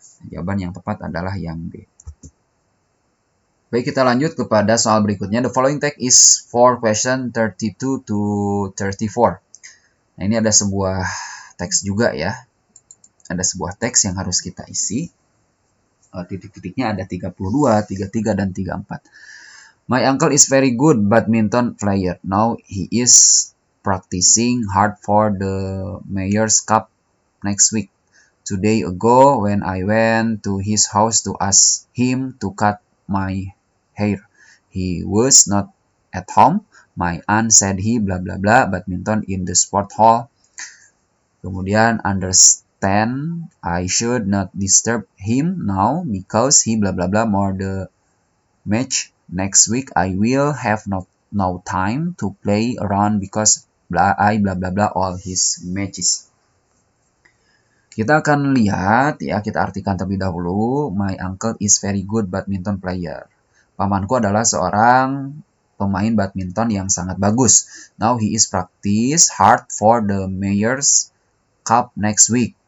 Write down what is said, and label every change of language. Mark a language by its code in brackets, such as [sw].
[id] Jawaban yang tepat adalah yang B. Baik, kita lanjut kepada soal berikutnya. [en] The following text is for question 32 to 34. [id] Nah, ini ada sebuah teks juga ya. Ada sebuah teks yang harus kita isi. Titik-titiknya ada 32, 33, dan 34. [en] My uncle is very good badminton player. Now he is practicing hard for the Mayor's Cup next week. 2 days ago when I went to his house to ask him to cut my hair, he was not at home. My aunt said he blah blah blah badminton in the sport hall. Kemudian understand I should not disturb him now because he blah blah blah more the match next week. I will have no time to play around because I blah blah blah all his matches. [id] Kita akan lihat ya, kita artikan terlebih dahulu. [en] My uncle is very good badminton player. [id] Pamanku adalah seorang pemain badminton yang sangat bagus. [en] Now he is practice hard for the Mayor's Cup next week.